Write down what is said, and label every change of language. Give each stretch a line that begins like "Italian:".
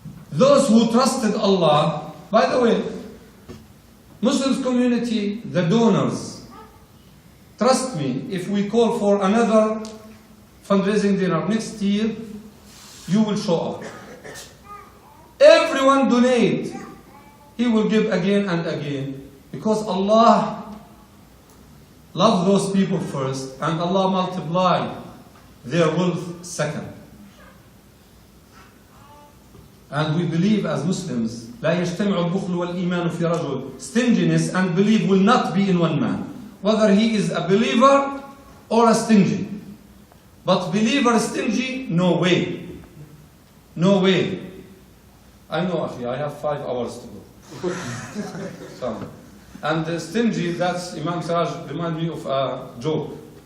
English: Those who trusted Allah, by the way, Muslims community, the donors, trust me, if we call for another fundraising dinner next year, you will show up. Everyone donate. He will give again and again. Because Allah loves those people first, and Allah multiply their wealth second.
Arabic: And we believe as Muslims, لا يجتمع البخل والإيمان في رجل.
English: Stinginess and belief will not be in one man. Whether he is a believer or a stingy. But believer stingy, no way. No way. I know, Akhi, I have 5 hours to go. So, and stingy, that's Imam Siraj remind me of a joke.